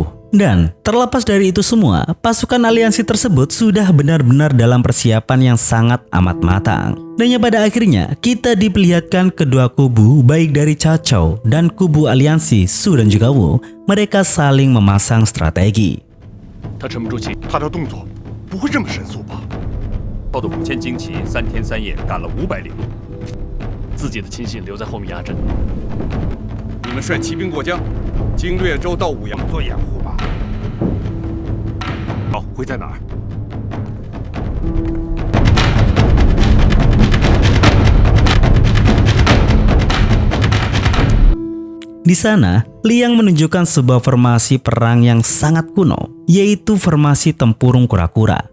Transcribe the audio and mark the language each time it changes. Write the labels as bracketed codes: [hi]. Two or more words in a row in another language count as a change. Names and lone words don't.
[id] Dan terlepas dari itu semua, pasukan aliansi tersebut sudah benar-benar dalam persiapan yang sangat amat matang. Dan pada akhirnya kita diperlihatkan kedua kubu baik dari Cao dan kubu aliansi Su dan juga Wu, mereka saling memasang strategi. [zh] 他沉不住气，他的动作不会这么神速吧？操的5000精骑3天3夜赶了500里路，自己的亲信留在后面压阵。你们率骑兵过江，经略州到武阳做掩护吧。好，会在哪儿？ [id] Di sana, Liang menunjukkan sebuah formasi perang yang sangat kuno, yaitu formasi tempurung kura-kura.